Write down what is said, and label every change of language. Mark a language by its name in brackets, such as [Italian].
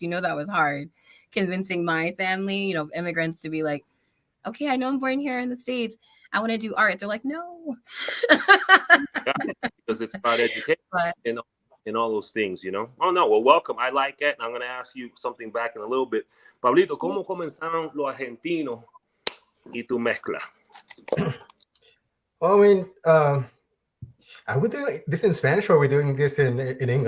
[English] That was hard, convincing my family, immigrants to be like, "Okay, I know I'm born here in the States. I want to do art." They're like, "No." Yeah, because it's about education But and all those things, Oh, no. Well, welcome. I like it. And I'm going to ask you something back in a little bit. [Spanish] Pablito, ¿cómo comenzaron los argentinos y tu mezcla? [English] Well, I mean, are we doing this in Spanish or are we doing this in English?